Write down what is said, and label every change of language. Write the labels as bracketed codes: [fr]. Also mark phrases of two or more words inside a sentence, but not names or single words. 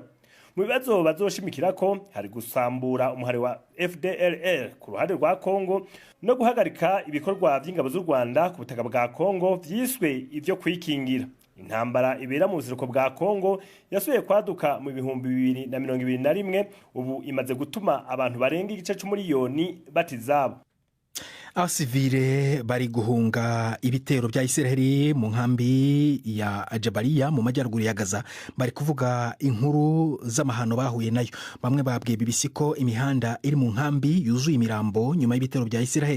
[rn] Mu bibazo bazoshimikira ko hari gusambura umuhari wa FDLR ku ruhande rwa Kongo no guhagarika ibikorwa by'ingabo z'u Rwanda ku butaka bwa Kongo vyiswe ivyo kwikingira. Intambara ibera mu buseruko bwa Kongo yasubiye kwaduka mu 2021, ubu imaze gutuma abantu barenga igice c'umuriyoni batizabo. [rw] Abasivile bari guhunga ibitero bya Isiraheli mu nkambi ya Jabalia mu majyaruguru ya Gaza bari kuvuga inkuru z'amahano bahuye nayo. Bamwe babwiye BBC ko imihanda iri mu nkambi yuzuye imirambo nyuma y'ibitero bya Isiraheli.